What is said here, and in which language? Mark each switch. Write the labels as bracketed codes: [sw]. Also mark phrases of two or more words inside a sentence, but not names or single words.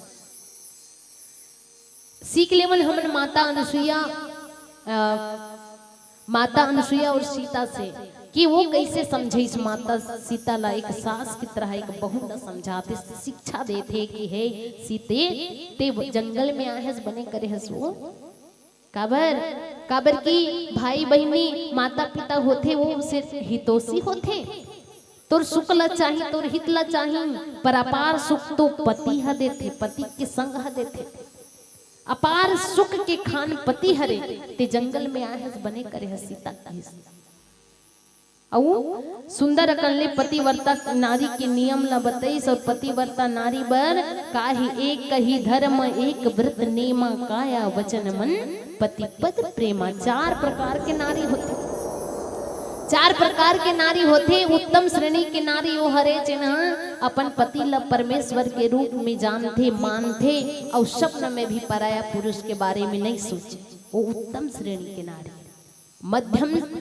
[hne] सीख लेवन हमन माता अनसुईया और सीता से कि वो कैसे समझे इस माता सीता ला एक सास की तरह एक बहू ला समझाते, शिक्षा देते कि हे सीते ते जंगल में आए हस बने करे हस वो काबर की भाई बहनी माता पिता होते वो से हितोषी होते, तोर सुख ला चाहिए तोर हित ला चाहिए, पर अपार सुख तो पति ह देते, पति के संग ह देते, अपार सुख के खान पति हरे ते जंगल में आए हस बने करे हस सीता और सुंदर अकल्ले पतिव्रता नारी के नियम ला बताइस। और पतिव्रता नारी बर काहे [awa] एक ही धर्म एक व्रत नेमा काया वचन मन पति पद प्रेमा। [hne] 4 प्रकार के नारी होते, 4 प्रकार के नारी होते। उत्तम श्रेणी के नारी वो हरे जिन्हा अपन पति ला परमेश्वर के रूप में जानते मानते और स्वप्न में भी पराया पुरुष के बारे में नहीं सोचे, वो उत्तम श्रेणी के नारी।